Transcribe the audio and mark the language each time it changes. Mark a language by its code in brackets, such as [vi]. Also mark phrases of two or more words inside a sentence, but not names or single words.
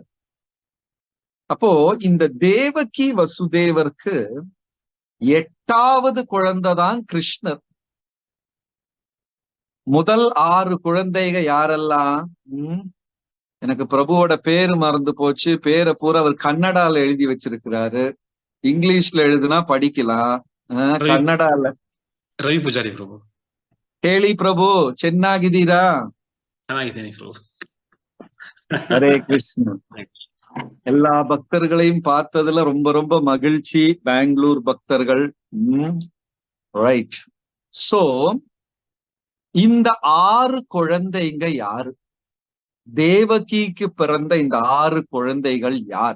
[ta] அப்போ இந்த தேவகி வசுதேவருக்கு 8வது குழந்தைதான் கிருஷ்ணர். முதல் 6 குழந்தைங்க யாரெல்லாம்? எனக்கு பிரபுவோட பேரு மறந்து போச்சு. பேரை பூரா அவர் கன்னடால எழுதி வச்சிருக்கிறாரு. இங்கிலீஷ்ல எழுதுனா படிக்கலாம். [kn] ಕನ್ನಡಲ್ಲ. ರವಿ ಪೂಜಾರಿ ಪ್ರಭು. ಹೇಳಿ ಪ್ರಭು, ಚೆನ್ನಾಗಿದ್ದೀರಾ? ಚೆನ್ನಾಗಿದ್ದೀನಿ ಪ್ರಭು. [ta] ஹரே கிருஷ்ணா. எல்லா பக்தர்களையும் பார்த்ததுல ரொம்ப ரொம்ப மகிழ்ச்சி. பெங்களூர் பக்தர்கள். ரைட். சோ இந்த 6 குழந்தைங்க யாரு? தேவகிக்கு பிறந்த இந்த 6 குழந்தைகள் யார்?